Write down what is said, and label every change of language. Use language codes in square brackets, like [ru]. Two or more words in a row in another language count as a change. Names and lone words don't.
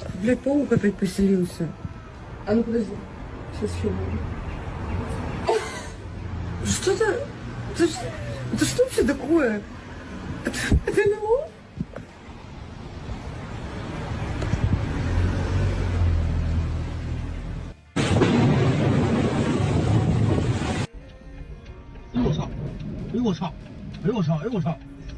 [ru] Блядь, паук опять поселился. А ну подожди. Сейчас еще будет. Что-то... Это что вообще такое? Это НЛО? [zh] 哎呦我操！哎呦我操！哎呦我操！哎呦我操！